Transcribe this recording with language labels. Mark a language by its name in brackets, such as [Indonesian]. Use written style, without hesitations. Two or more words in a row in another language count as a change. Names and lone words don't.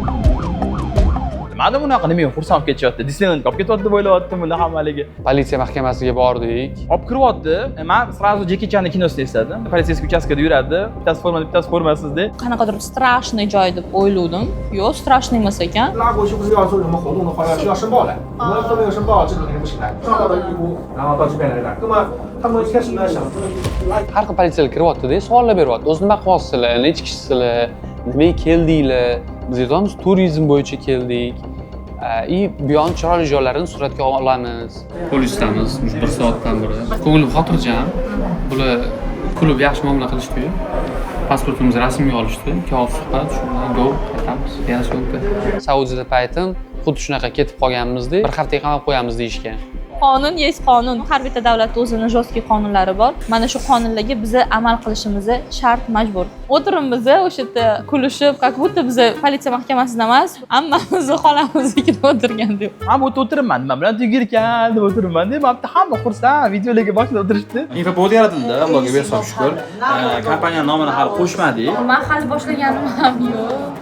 [Uzbek] Nimadan bunaqa nima xursand bo'lib ketyapti? Disneyland olib ketyapti deb o'ylayaptim bular hammaligi. Politsiya mahkamasiga bordik. Olib kiryapti. Men sразу Jeki Channing kinosini esladim. Politsiyskiy uchastkada yuradi. Bittasi formasiz deb. Qanaqadir strashniy joy deb o'yladim. Yo'q, strashniy emas ekan. [Chinese] 拉过去不是要做什么活动的话，需要申报的。我们都没有申报，这个肯定不行的。上到义乌，然后到这边来的。那么他们开始呢想， [Uzbek] Har xil politsiyalar kiryapti-da, savollar beryapti. O'zi nima qilyapsizlar, necha kishisizlar, nimaga keldinglar? Biz aytamiz, turizm bo'yicha keldik. Bu yon chiroyli joylarni suratga olamiz. Polisdamiz, 1 soatdan beri. Ko'nglim xotirjam. Bular klub yaxshi muomala qilishdi. Pasportimizni rasmiy olishdi. 2 oy suhbat, shundan go qaytamiz. Yana syomka. Saudiyada paytim xuddi shunaqa ketib qolganmizda, bir haftaga qamab qo'yamiz deyishgan. Qonun есть qonun. Har bitta davlatda o'zining jostki qonunlari bor. Mana shu qonunlarga biz amal qilishimiz shart, majbur. O'tirimiz o'sha yerda kulishib, [Russian] как будто [Uzbek] biz politsiya mahkamasida emas, hammamiz xolamiznikida o'tirgan deb. Men bu yerda o'tiribman, nima bilan tugirkan deb o'tiribman deb, men hamma xursand, videolarga boshida o'tirishdi. Infopovod yaratildi, Allohga bersam shukr. Kompaniya nomini hali qo'shmadik. Men hali boshlaganim ham yo'q.